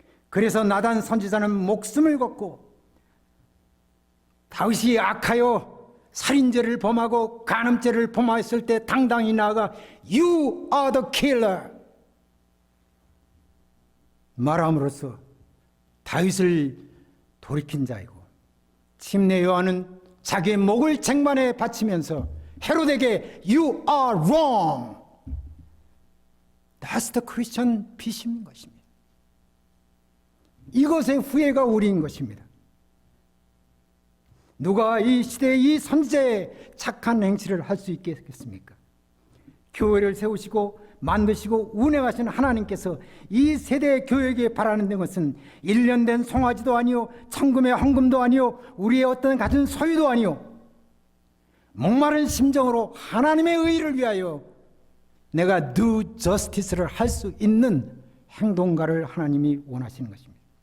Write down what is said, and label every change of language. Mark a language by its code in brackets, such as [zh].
[ko] 그래서 나단 선지자는 목숨을 걸고 다윗이 악하여 살인죄를 범하고 간음죄를 범하였을 때 당당히 나아가 [en] You are the killer [ko] 말함으로써 다윗을 돌이킨 자이고, 침례 요한은 자기의 목을 쟁반에 바치면서 헤롯에게 [en] You are wrong. That's the Christian [ko] 피심인 것입니다. 이것의 후예가 우리인 것입니다. 누가 이 시대의 이 선지자의 착한 행실을 할 수 있겠습니까? 교회를 세우시고 만드시고 운행하시는 하나님께서 이 세대의 교회에게 바라는 것은 1년 된 송아지도 아니요, 천금의 헌금도 아니요, 우리의 어떤 가진 소유도 아니요, 목마른 심정으로 하나님의 의를 위하여 내가 [en] do justice [ko] 를 할 수 있는 행동가를 하나님이 원하시는 것입니다.